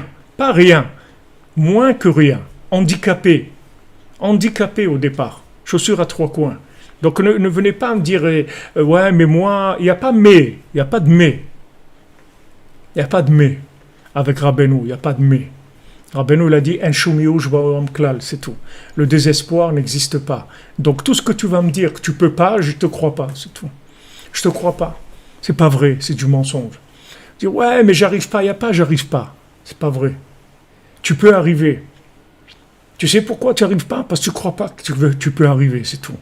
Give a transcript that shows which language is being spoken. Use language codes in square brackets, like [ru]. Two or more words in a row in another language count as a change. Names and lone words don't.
[fr] Pas rien. Moins que rien. Handicapé au départ. Chaussures à 3 coins. Donc ne venez pas me dire ouais, mais moi, il n'y a pas mais. Il n'y a pas de mais. Il n'y a pas de mais. Avec Rabbeinu, il n'y a pas de mais. Rabbeinu, il a dit [he] אין שום ייאוש בעולם כלל, [fr] c'est tout. Le désespoir n'existe pas. Donc tout ce que tu vas me dire que tu peux pas, je te crois pas, c'est tout. Je te crois pas. C'est pas vrai, c'est du mensonge. Dire ouais, mais j'arrive pas, il y a pas, j'arrive pas. C'est pas vrai. Tu peux arriver. Tu sais pourquoi tu n'arrives pas? Parce que tu crois pas que tu peux arriver, c'est tout.